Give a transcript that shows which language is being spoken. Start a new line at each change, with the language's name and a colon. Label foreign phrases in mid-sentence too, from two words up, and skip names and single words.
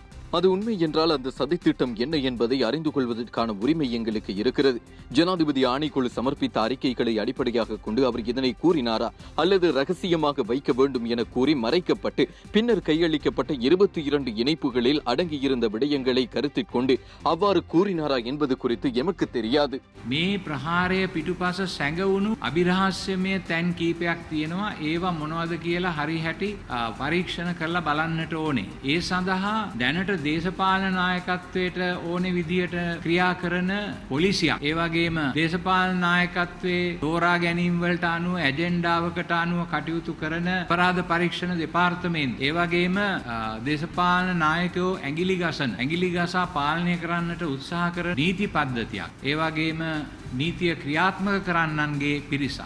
Tamil: அது உண்மை என்றால் அந்த சதித்திட்டம் என்ன என்பதை அறிந்து கொள்வதற்கான உரிமை எங்களுக்கு இருக்கிறது. ஜனாதிபதி ஆணைக்குழு சமர்ப்பித்த அறிக்கைகளை அடிப்படையாக கொண்டு அவர் இதனை கூறினாரா அல்லது ரகசியமாக வைக்க வேண்டும் என கூறி மறைக்கப்பட்டு பின்னர் கையளிக்கப்பட்ட 22 இணைப்புகளில் அடங்கியிருந்த விடயங்களை கருத்தில் கொண்டு அவ்வாறு கூறினாரா என்பது குறித்து எமக்கு தெரியாது.
Sinhala: මේ ප්‍රහාරය පිටුපස සැඟවුණු අභිරහස්‍යමය තැන් කීපයක් තියෙනවා. ඒවා මොනවද කියලා හරි හැටි පරීක්ෂණ කරලා බලන්නට ඕනේ. ඒ සඳහා දැනට දේශපාලන නායකත්වයට ඕනේ විදියට ක්‍රියා කරන පොලිසියක්, ඒ වගේම දේශපාලන නායකත්වයේ තෝරා ගැනීම් වලට අනුව ඇජෙන්ඩාවකට අනුව කටයුතු කරන අපරාධ පරීක්ෂණ දෙපාර්තමේන්තුව, ඒ වගේම දේශපාලන නායකයෝ ඇඟිලි ගසා පාලනය කරන්නට උත්සාහ කරන නීති පද්ධතියක්, ඒ වගේම නීතිය ක්‍රියාත්මක කරන්නන්ගේ පිරිසක්.